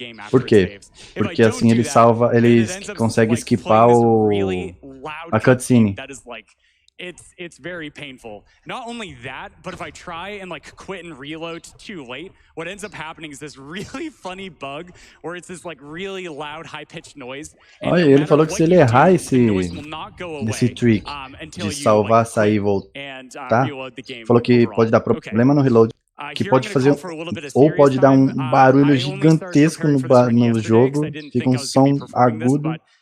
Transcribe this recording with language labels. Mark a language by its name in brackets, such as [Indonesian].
[Portuguese] Por quê? Porque assim ele salva, ele consegue skipar a cutscene. [English] It's very painful. Not only that, but if I try and like quit and reload too late, what ends up happening is this really funny bug where it's this like really loud high-pitched noise. [Portuguese] Olha, ele falou que se ele errar esse trick de salvar, sair e voltar, falou que pode dar problema no reload, que pode fazer, ou pode dar um barulho gigantesco no jogo, fica um som agudo.